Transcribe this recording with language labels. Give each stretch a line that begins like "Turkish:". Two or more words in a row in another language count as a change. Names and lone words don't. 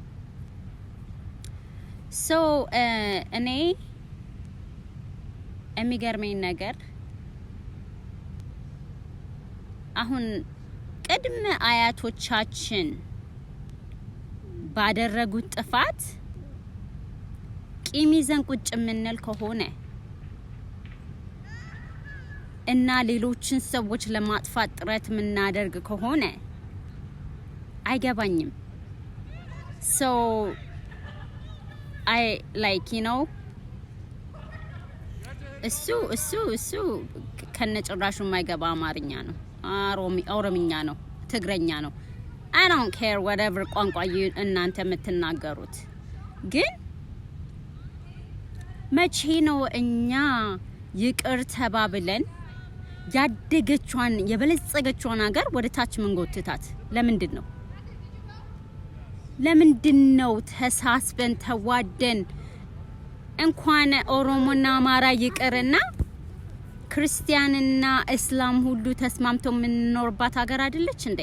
Amharic: ሶ እኔ የሚገርመኝ ነገር አሁን ቅድመ አያቶቻችን ባደረጉት ጥፋት ቂም ይዘን ቁጭ የምንል ከሆነ እና ሌሎችን ሰዎች ለማጥፋት ጥረት የምናደርግ ከሆነ አይገባኝም። so
English: I like
Amharic: እሱ ከነጭራሹ የማይገባ አማርኛ ነው፣ ኦሮምኛ ነው፣ ትግረኛ ነው።
English: I don't care whatever
Amharic: ቋንቋ እናንተ የምትናገሩት። ግን መቼ ነው እኛ ይቅር ተባብለን ያደገቿን የበለጸገቿን ሀገር ወደ ታች መንጎትታት? ለምንድን ነው ተሳስበን ተዋደን እንኳን ኦሮሞና አማራ ይቅርና ክርስቲያንና እስላም ሁሉ ተስማምተው የምንኖርባት ሀገር አይደለች እንዴ?